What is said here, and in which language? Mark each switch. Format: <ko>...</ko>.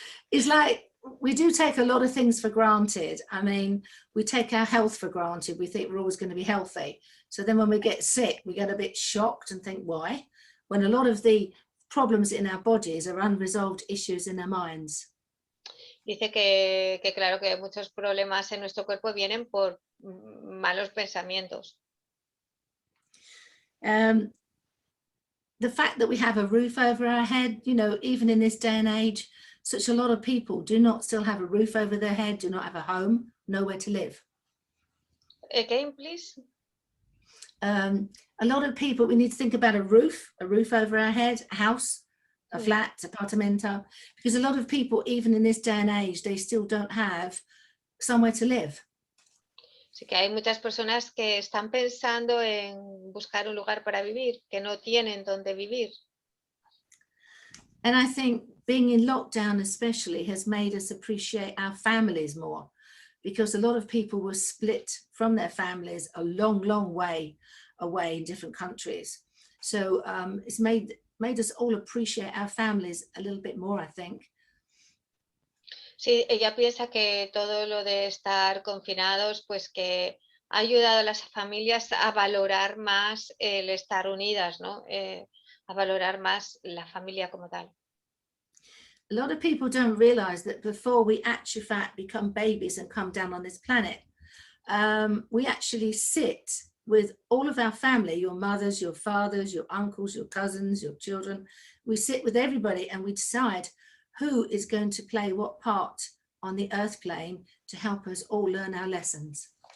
<en>It's like we do take a lot of things for granted. I mean, we take our health for granted. We think we're always going to be healthy. So then when we get sick, we get a bit shocked and think, why? When a lot of the problems in our bodies are unresolved issues in our minds.</en> <es>Dice que claro que muchos problemas en nuestro cuerpo vienen por malos pensamientos.</es> <en>The fact that we have a roof over our head, you know, even in this day and age, such a lot of people do not still have a roof over their head, do not have a home, nowhere to live. Again, please. A lot of people, we need to think about a roof over our head, a house, a flat, apartamento, because a lot of people, even in this day and age, they still don't have somewhere to live.</en> <es>Sí que hay muchas personas que están pensando en buscar un lugar para vivir, que no tienen dónde vivir.</es> <en>And I think being in lockdown especially has made us appreciate our families more, because a lot of people were split from their families a long, long way away in different countries. So it's made us all appreciate our families a little bit more, I think.</en> <es>Sí, ella piensa que todo lo de estar confinados, pues que ha ayudado a las familias a valorar más el estar unidas, ¿no? A valorar más la familia como tal.</es> <en>A lot of people don't realize that before we actually become babies and come down on this planet, we actually sit with all of our family, your mothers, your fathers, your uncles, your cousins, your children. We sit with everybody and we decide who is going to play what part on the earth plane to help us all learn our lessons.</en>